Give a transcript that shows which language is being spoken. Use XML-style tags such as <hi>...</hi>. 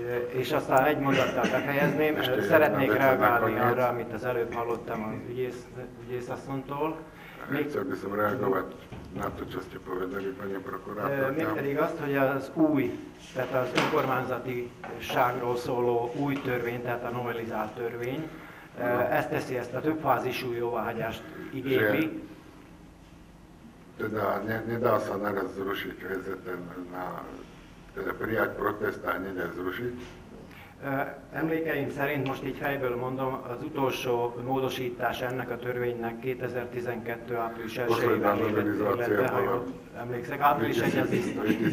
<hu>És aztán egy mondattal befejezném, szeretnék reagálni arra, amit az előbb hallottam az ügyészasszonytól.</hu> <sk>Chcel by som reagovať na to, čo ste povedali, pani prokurátorka.</sk> <hu>Mégpedig azt, hogy az új, tehát az önkormányzatiságról szóló új törvény, tehát a novelizált törvény, ezt teszi, ezt a többfázisú jóváhagyást igényli.</hu> <sk>Teda nedá sa naraz zrušiť väzetem, teda prijať protest a hneď aj zrušiť.</sk> <hu>Emlékeim szerint, most így fejből mondom, az utolsó módosítás ennek a törvénynek 2012. április 1-ben lépett életbe, ha jól emlékszek. Április 1 az biztos.</hu>